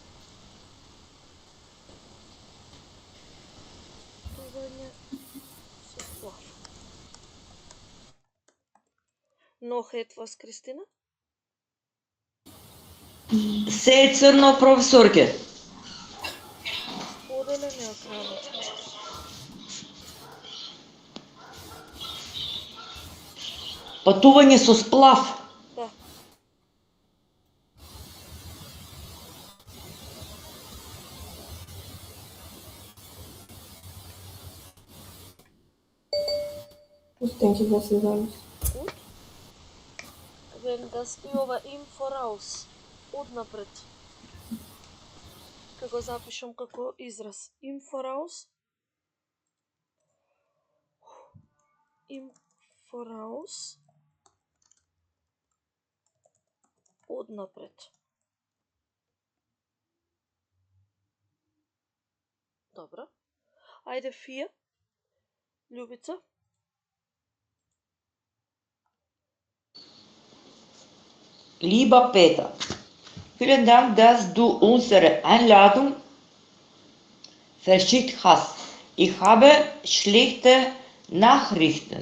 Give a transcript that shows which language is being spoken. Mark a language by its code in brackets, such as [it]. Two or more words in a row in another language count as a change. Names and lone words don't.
[mk] Патување со сплав. [de] Noch etwas, Christina? [mk] Се е црно, професорке. Споделен екран. Патување со сплав. Да. [de] Ich denke, das ist alles. Gut. Wenn das ova im voraus, [mk] однапред. Ке го запишам како израз. [de] Im voraus. Im voraus. [mk] Однапред. Добро. Ајде 4. Љубица. [de] Lieber Peter, vielen Dank, dass du unsere Einladung verschickt hast. Ich habe schlechte Nachrichten.